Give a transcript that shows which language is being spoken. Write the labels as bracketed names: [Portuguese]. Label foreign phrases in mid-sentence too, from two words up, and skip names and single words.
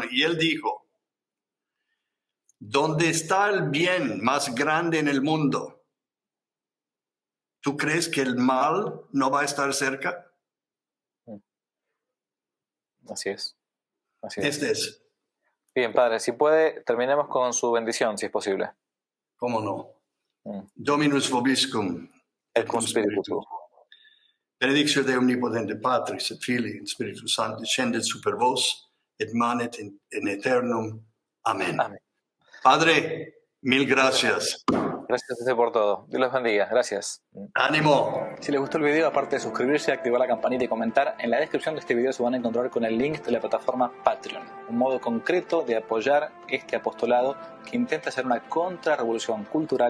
[Spanish] Y él dijo, ¿dónde está el bien más grande en el mundo? ¿Tú crees que el mal no va a estar cerca? Así es. Así es. Este es. Bien, Padre, si puede, terminemos con su bendición, si es posible. ¿Cómo no? Mm. [Latin] Dominus vobiscum. Et cum spiritu tuo. Benedictio Dei omnipotente Patris et Filii et Spiritus Sancti descendet super vos et manet in aeternum. [Spanish] Amén. Amén. Padre, mil gracias. Gracias a usted por todo. Dios los bendiga. Gracias. Ánimo. Si les gustó el video, aparte de suscribirse, activar la campanita y comentar, en la descripción de este video se van a encontrar con el link de la plataforma Patreon, un modo concreto de apoyar este apostolado que intenta hacer una contrarrevolución cultural y espiritual.